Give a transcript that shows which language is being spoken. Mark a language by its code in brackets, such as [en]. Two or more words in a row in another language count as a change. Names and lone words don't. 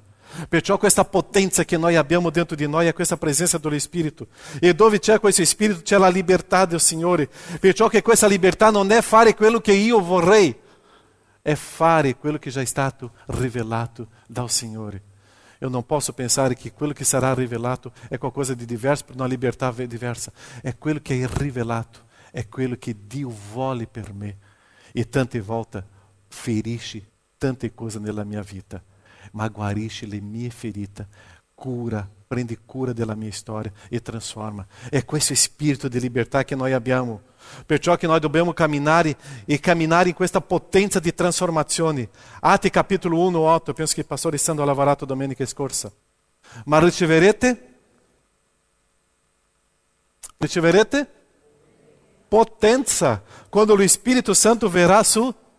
[it] Perciò questa potenza che noi abbiamo dentro di noi è questa presenza dello Spirito. E dove c'è questo Spirito c'è la libertà del Signore. Perciò che questa libertà non è fare quello che io vorrei, è fare quello che già è stato rivelato dal Signore. [pt] Eu não posso pensar que aquilo que será revelado é qualcosa de diverso para uma liberdade diversa. É aquilo que é revelado, é aquilo que [it] Dio vuole per me. E tante volte ferisce tante cose nella mia vita, ma guarisce le mie ferite, cura, prende cura della mia storia e transforma. É questo spirito di libertà che noi abbiamo. Perciò che noi dobbiamo camminare e camminare in questa potenza di trasformazione. Atti capitolo 1:8, penso che il pastore Sandro ha lavorato domenica scorsa. Ma riceverete potenza quando lo Spirito Santo verrà su.